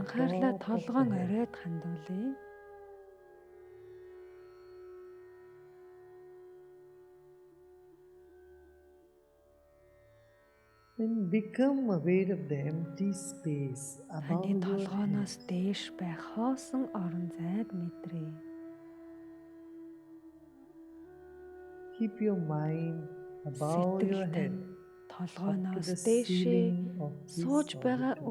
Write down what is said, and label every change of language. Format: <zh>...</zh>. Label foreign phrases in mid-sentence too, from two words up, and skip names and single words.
<mn>Анхаарлаа</mn> <en>top of</en> <mn>толгоон</mn> <en>the head.</en> <mn>оройд хандуулъя.</mn> <en>And become aware of the empty space above</en> <mn>Таны</mn> <en>your</en> <mn>толгооноос</mn> <en>head.</en> <mn>дээш байх хоосон орон зайг мэдрээ.</mn> <en>Keep your mind above your</en> <mn>Сэтгэл</mn> <en>head,</en> <mn>тань</mn> <en>up to</en> <mn>толгооноос</mn> <en>the</en> <mn>дээшээ</mn> <en>ceiling of this</en> <mn>сууж байгаа</mn> <en>auditorium.</en>